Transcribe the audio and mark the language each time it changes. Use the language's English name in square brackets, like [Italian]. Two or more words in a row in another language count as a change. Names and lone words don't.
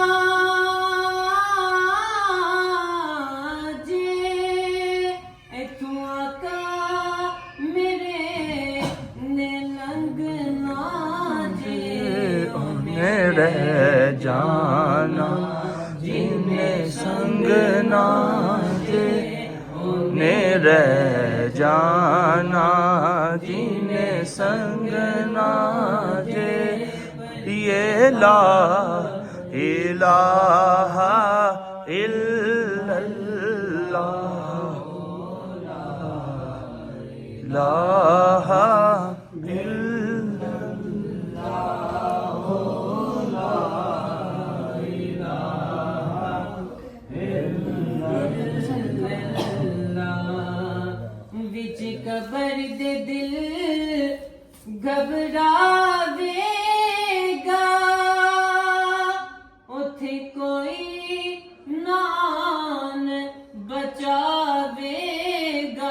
[Punjabi] رہ جانا جنہیں سنگ نہ دے، نے رہ جانا جنہیں سنگ نہ دے. [Arabic] يا لا إله إلا الله إله [Punjabi] وچ قبر دے دل گھبراوے گا، اوتھے کوئی نان بچاوے گا.